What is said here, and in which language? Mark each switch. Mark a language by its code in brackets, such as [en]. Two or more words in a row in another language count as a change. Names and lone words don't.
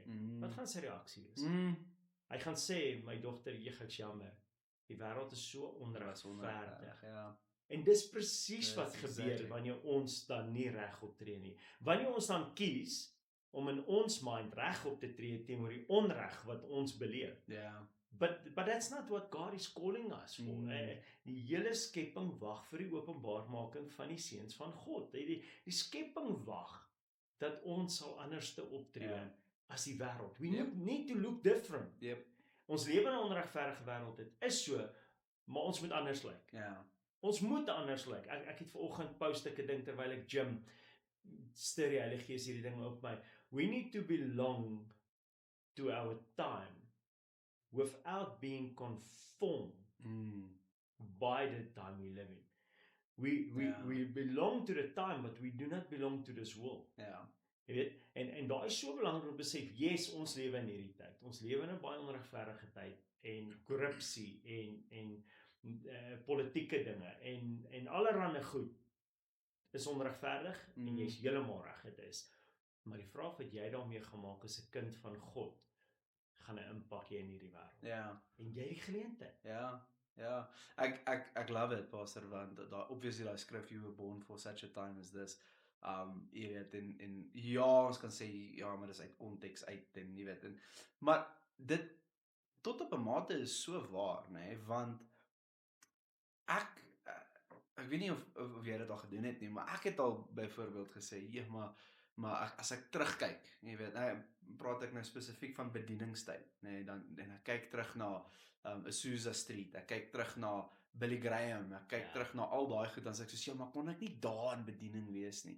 [af] Wat gaan sy reaksie wees? Hy gaan sê, my dogter, ek's jammer, die wêreld is so onregverdig. En dis presies wat gebeur, wanneer ons dan nie reg optree nie. Wanneer ons dan kies, om in ons mind reg op te tree, teenoor die onreg wat ons beleef. [en] But that's not what God is calling us for. [af] Die hele skepping wag vir die openbaarmaking van die seuns van God. Die skepping wag dat ons sal anders te optree as die wêreld. [en] We need to look different. [af] Ons lewe in 'n onregverdige wêreld, dit is so, maar ons moet anders lyk. Ons moet anders lyk. Ek het vanoggend post ek ding terwyl ek gym, stuur die Heilige Gees hierdie ding op my. [en] We need to belong to our time without being conformed by the time we live in. We belong to the time, but we do not belong to this world. [af] Jy weet, en daar is so belangrik om te besef, yes, ons lewe in hierdie tyd. Ons lewe in 'n baie onregverdige tyd, en korrupsie, en politieke dinge, en allerlei goed is onregverdig, en jy is heeltemal reg, dit is. Maar die vraag wat jy daarmee gemaak as 'n kind van God, gaan 'n impak hê in hierdie wêreld. En jy die geleentheid. Ek love it, Pastor, want obviously daai skrif, [en] you were born for such a time as this. [af] Jy weet, en ons kan sê, maar dis uit konteks uit, en jy weet, maar dit, tot op 'n mate is so waar, nê, want ek weet nie of jy dit al gedoen het nie, maar ek het al byvoorbeeld gesê, maar Maar as ek terugkyk, jy weet, praat ek nou spesifiek van bedieningstyd, nee, dan en ek kyk terug na Azusa Street, ek kyk terug na Billy Graham, ek kyk terug na al daai goed, dan sê ek soos, ja, maar kon ek nie daar in bediening wees nie.